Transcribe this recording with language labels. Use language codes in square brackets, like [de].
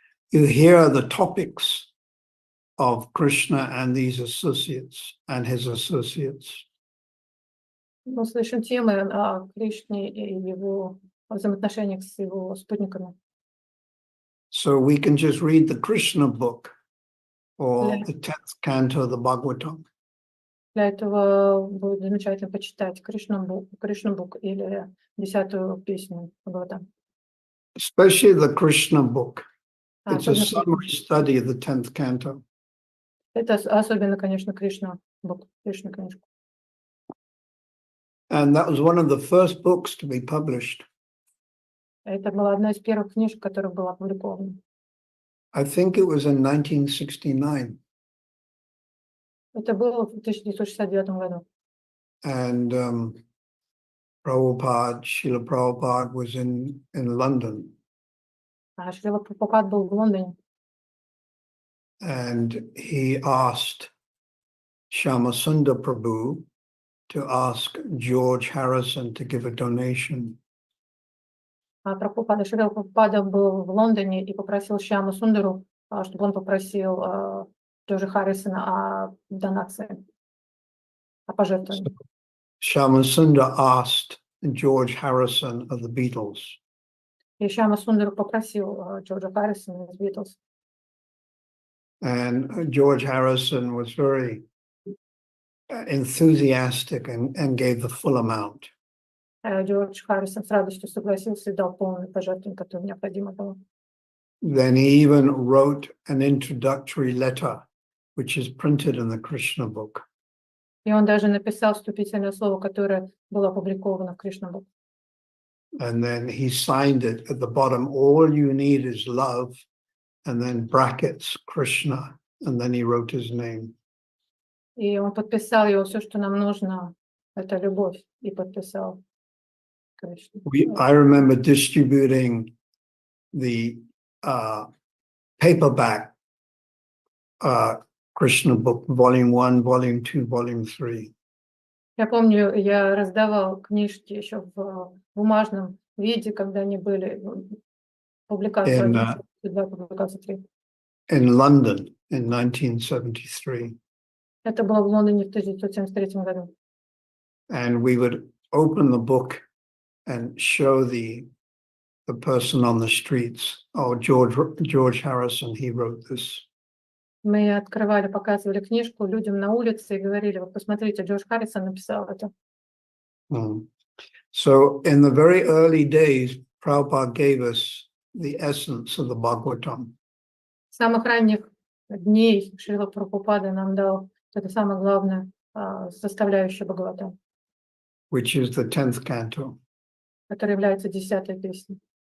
[en] You hear the topics of Krishna and these associates and his associates. [ru] Мы слышим темы о Кришне и его взаимоотношениях с его спутниками. [en] So we can just read the Krishna book or the 10th canto of the Bhagavatam. [ru] Для этого будет замечательно почитать Кришна Бук или 10-ю песню Бхагаватам. [en] Especially the Krishna book. It's a summary study of the 10th canto. [ru] Это особенно, конечно, Кришна Бук, Кришна книжку. [en] And that was one of the first books to be published. [ru] Это была одна из первых книжек, которая была опубликована. [en] I think it was in 1969. [ru] Это было в 1969 году. [en] And Srila Prabhupada was in London. [ru] Шрила Прабхупад был в Лондоне. [en] And he asked Shyamasundar Prabhu to ask George Harrison to give a donation. [ru] Шрила Прабхупада был в Лондоне и попросил Шьяму Сундару, чтобы он попросил Джорджа Харрисона о донации, о пожертвовании. [en] Shyamasundar asked George Harrison of the Beatles. [ru] И Шьяма Сундару попросил Джорджа Харрисона из Beatles. [en] And George Harrison was very enthusiastic and gave the full amount. [ru] Джордж Харрисон с радостью согласился и дал полное пожертвование, которое необходимо было. [en] Then he even wrote an introductory letter, which is printed in the Krishna book. [ru] И он даже написал вступительное слово, которое было опубликовано в Кришна Бук. [en] And then he signed it at the bottom. All you need is love, and then brackets Krishna, and then he wrote his name. [ru] И он подписал его, все, что нам нужно, это любовь, и подписал Кришну. [en] I remember distributing the paperback Krishna book, volume 1, volume 2, volume 3. [ru] Я помню, я раздавал книжки еще в бумажном виде, когда они были публикации 1, 2, публикации 3. [en] In London in 1973. [ru] Это было в Лондоне в 1973 году. [en] And we would open the book and show the person on the streets, oh, George Harrison, he wrote this. [ru] Мы открывали, показывали книжку людям на улице и говорили: вот посмотрите, Джордж Харрисон написал это. [en] So in the very early days, Prabhupada gave us the essence of the Bhagavatam. [ru] С самых ранних дней Шрила Прабхупада нам дал это самое главное составляющее Бхагаватам, [en] which is the 10th canto. [ru] которая является 10-й песней.